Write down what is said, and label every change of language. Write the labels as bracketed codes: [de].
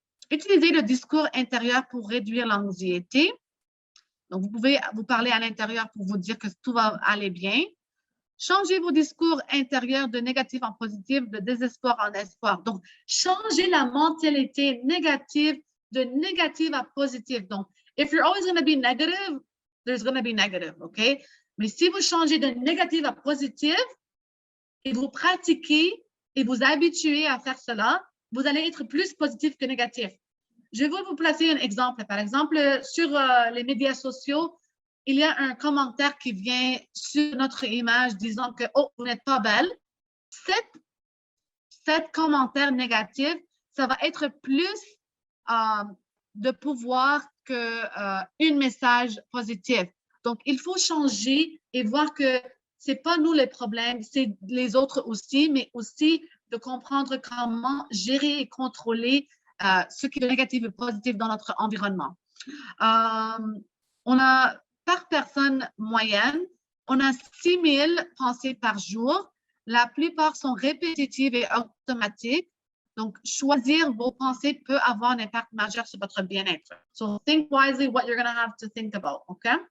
[fr] Utilisez le discours intérieur pour réduire l'anxiété. Donc, vous pouvez vous parler à l'intérieur pour vous dire que tout va aller bien. Changez vos discours intérieurs de négatif en positif, de désespoir en espoir. Donc, changez la mentalité négative de négative à positive. [en] Donc, if you're always going to be negative, there's going to be negative, OK? [fr] Mais si vous changez de négative à positive et vous pratiquez et vous habituez à faire cela, vous allez être plus positif que négatif. Je vais vous placer un exemple. Par exemple, sur les médias sociaux, il y a un commentaire qui vient sur notre image disant que « Oh, vous n'êtes pas belle ». Cet commentaire négatif, ça va être plus de pouvoir qu'un message positif. Donc, il faut changer et voir que ce n'est pas nous les problèmes, c'est les autres aussi, mais aussi de comprendre comment gérer et contrôler ce qui est négatif et positif dans notre environnement. On a, par personne moyenne, on a 6000 pensées par jour. La plupart sont répétitives et automatiques. Donc, choisir vos pensées peut avoir un impact majeur sur votre bien-être. [en] So, think wisely what you're going to have to think about, OK?